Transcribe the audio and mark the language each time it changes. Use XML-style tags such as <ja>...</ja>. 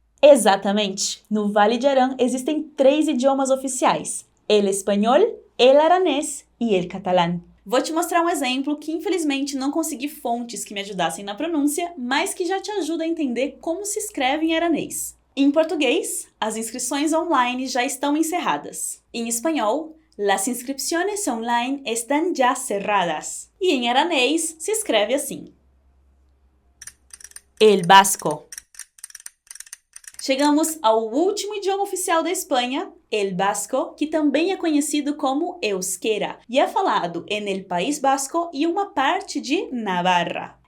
<pt>Exatamente! No Vale de Arán existem 3 idiomas oficiais: el espanhol, el aranês e el catalán. Vou te mostrar um exemplo que infelizmente não consegui fontes que me ajudassem na pronúncia, mas que já te ajuda a entender como se escreve em aranês. Em português, as inscrições online já estão encerradas. Em espanhol,</pt> <es>las inscripciones online están ya cerradas.</es> <pt>E em aranês se escreve assim: el vasco. Chegamos ao último idioma oficial da Espanha, el vasco, que também é conhecido como euskera, e é falado en el País Vasco e uma parte de Navarra.</pt>